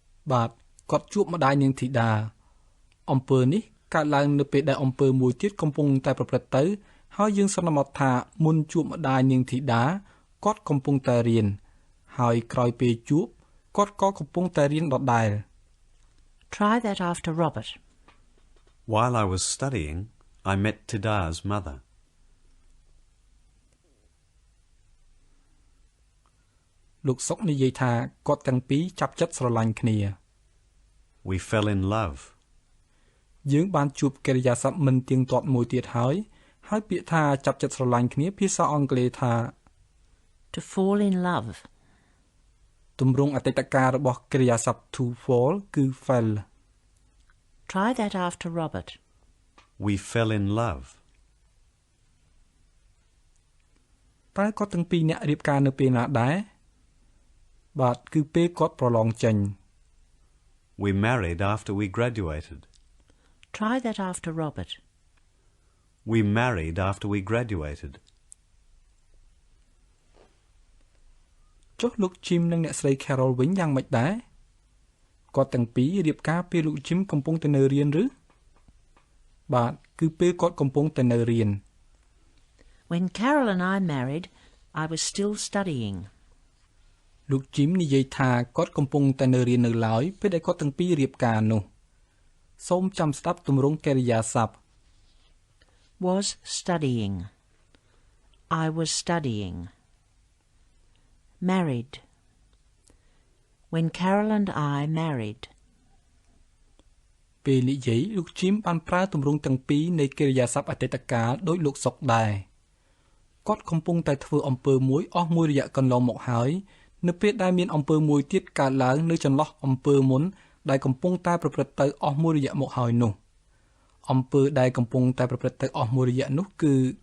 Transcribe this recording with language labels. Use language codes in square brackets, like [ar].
[km] បាទគាត់ជួបម្ដាយនាងធីតាអំពើនេះកើតឡើងនៅពេលដែលអំពើមួយទៀតកំពុងតែប្រព្រឹត្តទៅហើយយើងសន្មតថាមុនជួបម្ដាយនាងធីតាគាត់កំពុងតែរៀនហើយក្រោយពេលជួបគាត់ក៏កំពុងតែរៀនដដែល [en] Try that after Robert. While I was studying, I met Tida's mother. [km] លោកសុកនិយាយថាគាត់ទាំងពីរចាប់ចិត្តស្រឡាញ់គ្នា [en] We fell in love. [km] យើងបានជួបកិរិយាសព្ទមិនទៀងទាត់មួយទៀតហើយពាក្យថាចាប់ចិត្តស្រឡាញ់គ្នាភាសាអង់គ្លេសថា [en] To fall in love. [km] ទម្រង់អតីតកាលរបស់កិរិយាសព្ទ to fall គឺ fell. [en] Try that after Robert. We fell in love. [km] តើគាត់ទាំងពីរអ្នករៀបការនៅពេលណាដែរបាទគឺពេលគាត់ប្រឡងចេញ [en] We married after we graduated. Try that after Robert. We married after we graduated. [km] ចុះលោក Jim និងអ្នកស្រី Carol វិញយ៉ាងម៉េចដែរគាត់ទាំងពីររៀបការពេលលោក Jim កំពុងតែនៅរៀនឬបាទគឺពេលគាត់កំពុងតែនៅរៀន [en] When Carol and I married, I was still studying. [km] លោក Jim និយាយថាគាត់កំពុងតែនៅរៀននៅឡើយពេលដែលគាត់ទាំងពីររៀបការនោះសូមចាំស្ដាប់ទម្រង់កិរិយាសព្ទ [en] Was studying. I was studying. Married. When Carol and I married. [km] ពេលនិយាយលោក Jim បានប្រើទម្រង់ទាំងពីរនៃកិរិយាសព្ទអតីតកាលដោយលោកសុកដែរគាត់កំពុងតែធ្វើអំពើមួយអស់មួយរយៈកន្លងមកហើយនៅពេលដែលមានអំពើមួយទៀតកើតឡើងនៅចន្លោះអំពើមុនដែលកំពុងតែប្រព្រឹត្តទៅអស់មួយរយៈមកហើយនោះអំពើដែលកំពុងតែប្រព្រឹត្តទៅអស់មួយរយៈនោះគឺ